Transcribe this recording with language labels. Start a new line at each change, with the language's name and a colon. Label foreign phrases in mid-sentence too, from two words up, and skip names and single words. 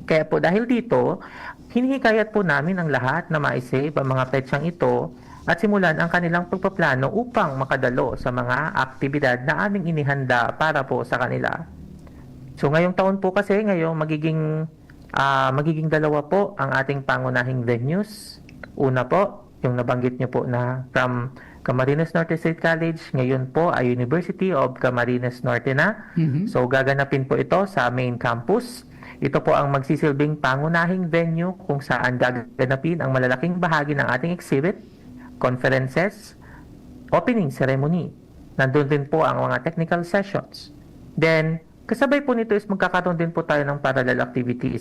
Filipino: Kaya po dahil dito, hinihikayat po namin ang lahat na ma-save ang mga petsang ito at simulan ang kanilang pagpaplano upang makadalo sa mga aktibidad na aming inihanda para po sa kanila. So ngayong taon po kasi, ngayong magiging dalawa po ang ating pangunahing venues. Una po, yung nabanggit nyo po na from Camarines Norte State College, ngayon po ay University of Camarines Norte na. So gaganapin po ito sa
English: main campus.
Filipino: Ito po ang magsisilbing pangunahing venue kung saan gaganapin ang malalaking bahagi ng ating
English: exhibit, conferences, opening ceremony.
Filipino: Nandun din po ang mga
English: technical sessions.
Filipino: Then, kasabay po nito is magkakaroon din po tayo ng
English: parallel activities.